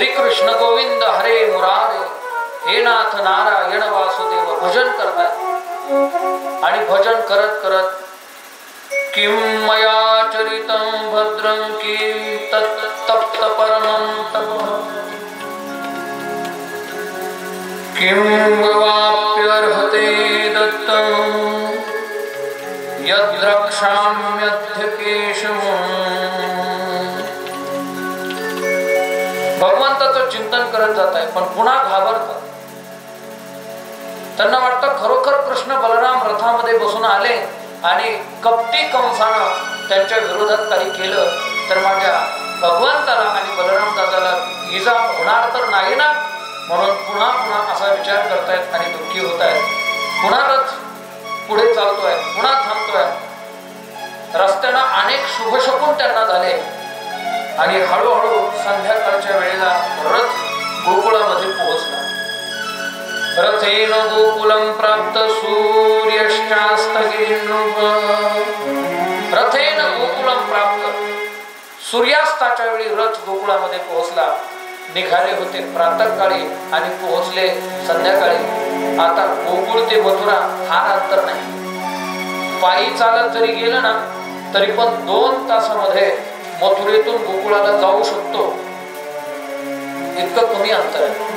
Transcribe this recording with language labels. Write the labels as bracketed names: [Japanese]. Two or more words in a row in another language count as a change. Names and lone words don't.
[Sanskrit] कृष्ण गोविंद हरे मुरारे, हे नाथ नारायण वासुदेव [Marathi] भजन करतात. आणि भजन करत करत [Sanskrit] किम मया चरितं भद्रं किं तप्त परमं तपः, किं वाप्यर्हते दत्तं यद्रक्षाम्यद्य केशवम्. [Marathi] भगवंताचं चिंतन करत जात आहे, पण पुन्हा घाबरतात. त्यांना वाटतं खरोखर कृष्ण बलराम रथामध्ये बसून आले आणि कपटी कंसानं त्यांच्या विरोधात काही केलं तर माझ्या भगवंताला आणि बलराम दादाला इजा होणार तर नाही ना, म्हणून पुन्हा पुन्हा असा विचार करतायत आणि दुःखी होत आहेत. पुन्हा रथ पुढे चालतोय, पुन्हा थांबतोय. रस्त्यानं अनेक शुभशकुन त्यांना झाले आणि हळूहळू संध्याकाळच्या वेळेला रथ गोकुळामध्ये पोहोचला. [Sanskrit] रथेन गोकुलं प्राप्त सूर्यश्चास्तगिरिनृप. रथेन गोकुलं प्राप्त, [Marathi] सूर्यास्ताच्या वेळी रथ गोकुळामध्ये पोहोचला. निघाले होते प्रातःकाळी आणि पोहोचले संध्याकाळी. आता गोकुळ ते मथुरा फार अंतर नाही. पायी चालत जरी गेलं ना तरी पण 2 तासामध्ये मथुरेतून गोकुळाला जाऊ शकतो, इतकं कमी अंतर आहे.